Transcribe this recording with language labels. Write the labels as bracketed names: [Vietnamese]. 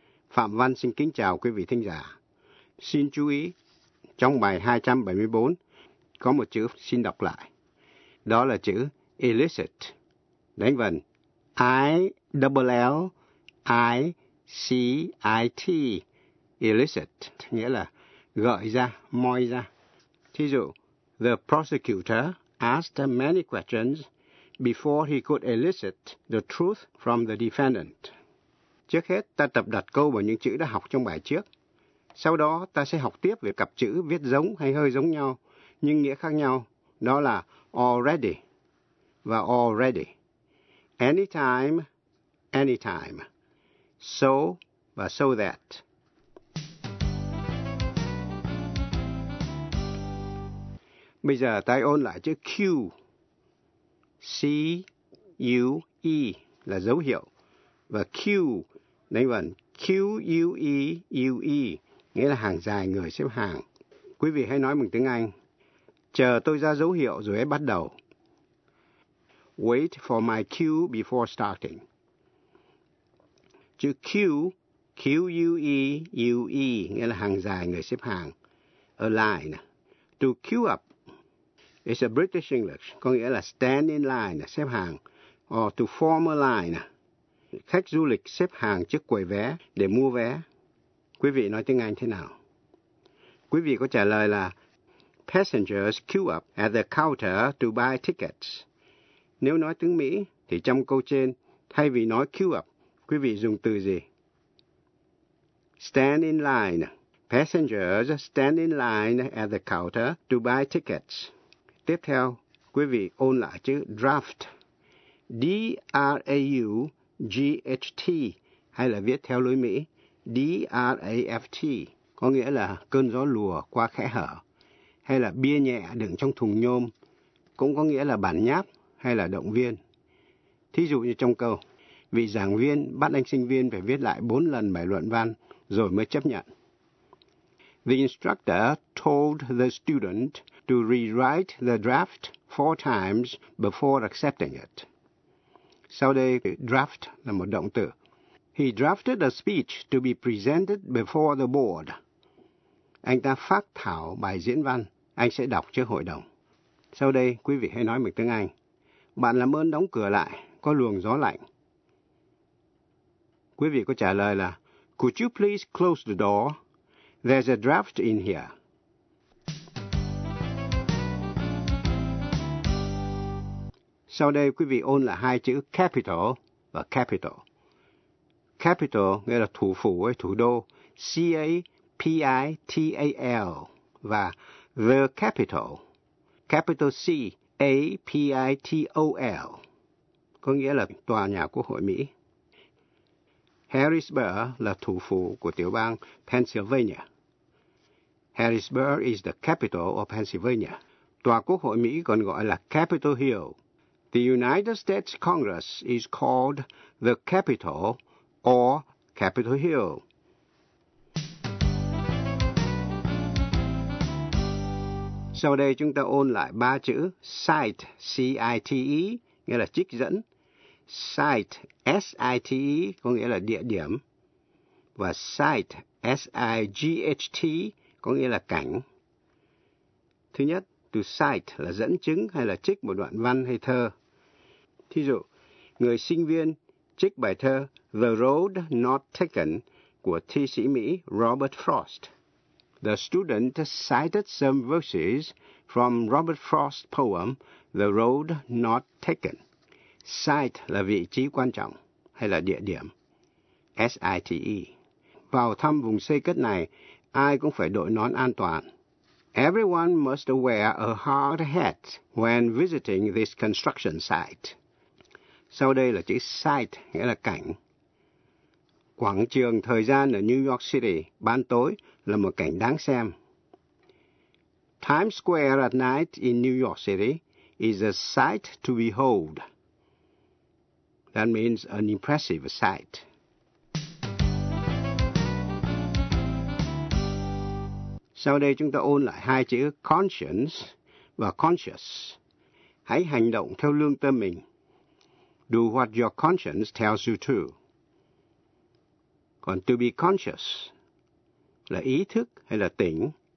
[Vietnamese] Phạm Văn xin kính chào quý vị thính giả. Xin chú ý, trong bài 274, có một chữ xin đọc lại. Đó là chữ illicit. Đánh vần, I-L-L-I-C-I-T, illicit, nghĩa là gợi ra, moi ra. Thí dụ, [English] the prosecutor asked many questions before he could elicit the truth from the defendant. [Vietnamese] Trước hết, ta tập đặt câu vào những chữ đã học trong bài trước. Sau đó, ta sẽ học tiếp về cặp chữ viết giống hay hơi giống nhau, nhưng nghĩa khác nhau. Đó là already và already. [English] Anytime, anytime. So và so that. [Vietnamese] Bây giờ tay ôn lại chữ Q. C-U-E là dấu hiệu. Và Q, đánh vần Q-U-E-U-E, nghĩa là hàng dài người xếp hàng. Quý vị hãy nói bằng tiếng Anh. Chờ tôi ra dấu hiệu rồi hãy bắt đầu. [English] Wait for my cue before starting. [Vietnamese] Chữ Q, Q-U-E-U-E, nghĩa là hàng dài người xếp hàng. [English] A line. To queue up. It's a British English. [Vietnamese] Có nghĩa là [English] stand in line, [Vietnamese] xếp hàng. [English] Or to form a line. [Vietnamese] Khách du lịch xếp hàng trước quầy vé để mua vé. Quý vị nói tiếng Anh thế nào? Quý vị có trả lời là [English] passengers queue up at the counter to buy tickets. [Vietnamese] Nếu nói tiếng Mỹ, thì trong câu trên, thay vì nói queue up, quý vị dùng từ gì? [English] Stand in line. Passengers stand in line at the counter to buy tickets. [Vietnamese] Tiếp theo, quý vị ôn lại chữ draft. D-R-A-U-G-H-T, hay là viết theo lối Mỹ. D-R-A-F-T, có nghĩa là cơn gió lùa qua khẽ hở. Hay là bia nhẹ đựng trong thùng nhôm, cũng có nghĩa là bản nháp hay là động viên. Thí dụ như trong câu, vị giảng viên bắt anh sinh viên phải viết lại 4 lần bài luận văn rồi mới chấp nhận. [English] The instructor told the student to rewrite the draft 4 times before accepting it. [Vietnamese] Sau đây, draft là một động từ. [English] He drafted a speech to be presented before the board. [Vietnamese] Anh ta phát thảo bài diễn văn, anh sẽ đọc trước hội đồng. Sau đây, quý vị hãy nói bằng tiếng Anh. Bạn làm ơn đóng cửa lại, có luồng gió lạnh. Quý vị có trả lời là, [English] Could you please close the door? There's a draft in here. [Vietnamese] Sau đây, quý vị ôn lại hai chữ capital và capital. Capital nghĩa là thủ phủ hay thủ đô, C-A-P-I-T-A-L, và the capital, capital C, A-P-I-T-O-L, có nghĩa là tòa nhà quốc hội Mỹ. Harrisburg là thủ phủ của tiểu bang Pennsylvania. [English] Harrisburg is the capital of Pennsylvania. [Vietnamese] Tòa quốc hội Mỹ còn gọi là Capitol Hill. [English] The United States Congress is called the Capitol or Capitol Hill. [Vietnamese] Sau đây chúng ta ôn lại ba chữ cite, C-I-T-E, nghĩa là trích dẫn. Site, S-I-T-E, có nghĩa là địa điểm. Và site, S-I-G-H-T, có nghĩa là cảnh. Thứ nhất, từ cite là dẫn chứng hay là trích một đoạn văn hay thơ. Thí dụ, người sinh viên trích bài thơ The Road Not Taken của thi sĩ Mỹ Robert Frost. [English] The student cited some verses from Robert Frost's poem, The Road Not Taken. [Vietnamese] Site là vị trí quan trọng, hay là địa điểm. S-I-T-E. Vào thăm vùng xây cất này, ai cũng phải đội nón an toàn. [English] Everyone must wear a hard hat when visiting this construction site. [Vietnamese] Sau đây là chữ site, nghĩa là cảnh. Quảng trường thời gian ở New York City, ban tối, là một cảnh đáng xem. [English] Times Square at night in New York City is a sight to behold. That means an impressive sight. [Vietnamese] Sau đây chúng ta ôn lại hai chữ conscience và conscious. Hãy hành động theo lương tâm mình. [English] Do what your conscience tells you to. [Vietnamese] Còn to be conscious là ý thức hay là tỉnh.